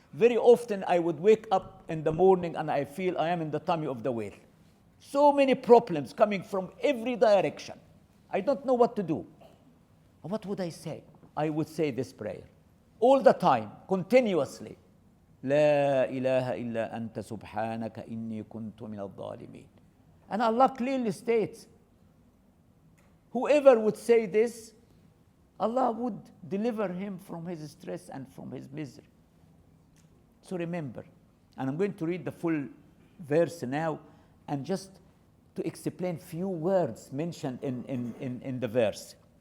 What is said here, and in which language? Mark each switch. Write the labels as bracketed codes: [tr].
[en] Very often I would wake up in the morning and I feel I am in the tummy of the whale. So many problems coming from every direction. I don't know what to do. What would I say? I would say this prayer all the time, continuously. [ar] لا إله إلا أنت سبحانك إني كنت من الظالمين. [en] And Allah clearly states, whoever would say this, Allah would deliver him from his stress and from his misery. So remember, and I'm going to read the full verse now, and just to explain few words mentioned in the verse.